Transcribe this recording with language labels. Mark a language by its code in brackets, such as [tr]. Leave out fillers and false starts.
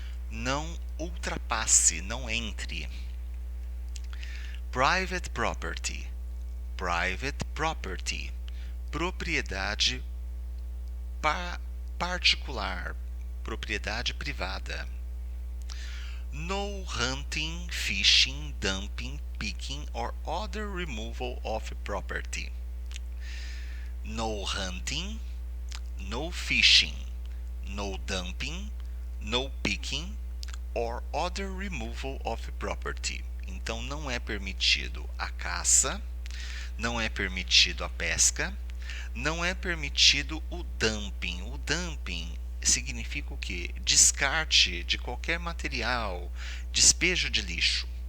[pt] Não ultrapasse, não entre. [en] Private property. Private property. [pt] Propriedade particular, propriedade privada. [en] No hunting, fishing, dumping, picking or other removal of property. No hunting, no fishing, no dumping, no picking or other removal of property. [pt] Então não é permitido a caça, não é permitido a pesca, não é permitido o dumping. O dumping significa o quê? Descarte de qualquer material, despejo de lixo.